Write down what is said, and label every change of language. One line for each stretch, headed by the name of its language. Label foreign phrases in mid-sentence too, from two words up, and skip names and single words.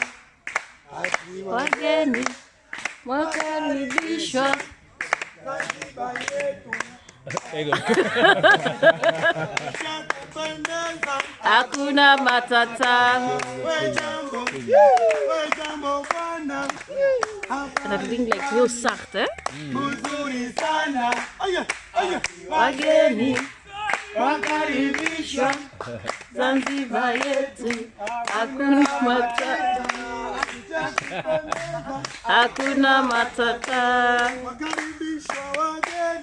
Swahili: Wageni wakaribishwa. Hakuna matata. We jambo bwana.
Dutch: En dat klinkt like heel zacht, hè?
Swahili: Mzuri sana. Aya, aya. Wageni wakaribishwa Zanzibar yetu. Hakuna matata. Hakuna matata. Wakaribishwa wageni.